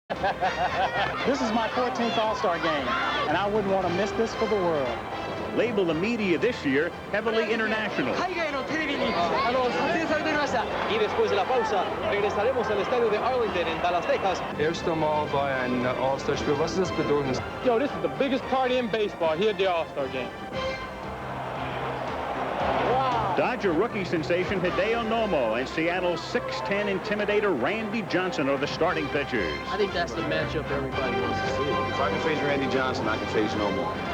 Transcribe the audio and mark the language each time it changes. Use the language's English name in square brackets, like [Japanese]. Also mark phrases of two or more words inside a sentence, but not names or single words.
[English] This is my 14th All-Star game, and I wouldn't want to miss this for the world. Label the media this year heavily international. [Spanish] Y después de la pausa, regresaremos al estadio de Arlington en Dallas, Texas. [German] Erst einmal bei einem All-Star-Spiel. Was ist das Bedürfnis? [English] Yo, this is the biggest party in baseball here at the All-Star game. Dodger rookie sensation Hideo Nomo and Seattle's 6'10 intimidator Randy Johnson are the starting pitchers. I think that's the matchup everybody wants to see. If I can face Randy Johnson, I can face Nomo.